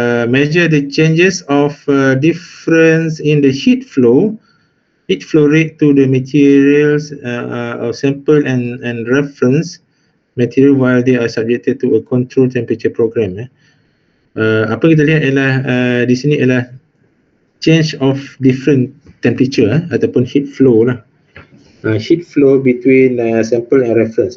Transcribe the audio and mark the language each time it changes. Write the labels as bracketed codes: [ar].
[en] Measure the changes of difference in the heat flow rate to the materials of sample and reference material while they are subjected to a control temperature program. [ms] Apa kita lihat ialah di sini ialah [en] change of different temperature [ms] ataupun [en] heat flow [ms] lah. [en] Heat flow between sample and reference.